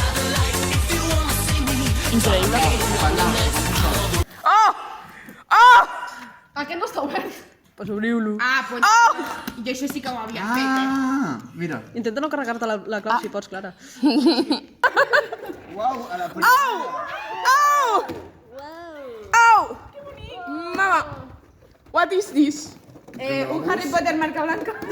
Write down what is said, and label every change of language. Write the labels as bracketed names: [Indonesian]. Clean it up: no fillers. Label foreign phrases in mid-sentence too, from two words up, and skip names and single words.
[Catalan] Oh! Oh! Aquest no està obert. Pues obriu-lo. Ah, pues... Oh! Jo això sí que ho havia fet, Ah, mira. Intenta no carregar-te la clau si pots, Clara. Uau, a la primera. [English] Au! Mama, what is this? [Catalan] Un Harry Potter marca blanca.